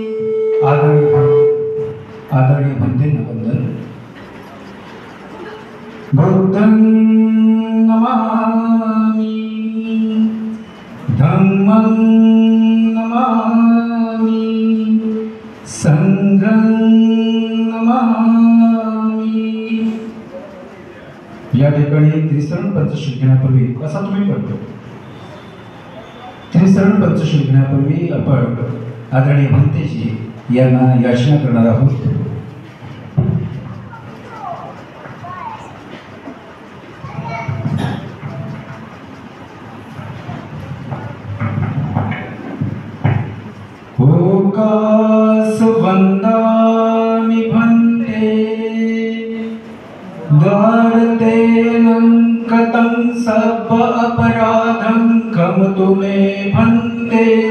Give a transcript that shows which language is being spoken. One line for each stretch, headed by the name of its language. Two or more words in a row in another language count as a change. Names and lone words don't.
Marathi: आदरणीय भंतेंना वंदन.
Pali: बुद्धं नमामि धम्मं नमामि संघं
Marathi: या ठिकाणी त्रिसरण पंचशील घेण्यापूर्वी असा तुम्ही करतो. त्रिसरण पंचशील घेण्यापूर्वी आपण आदरणीय भंतेजी यांना याचना करणार आहोत.
Pali: ओकास वंदामि भन्ते द्वारतेनं कतं सब अपराधं कमतु मे भन्ते.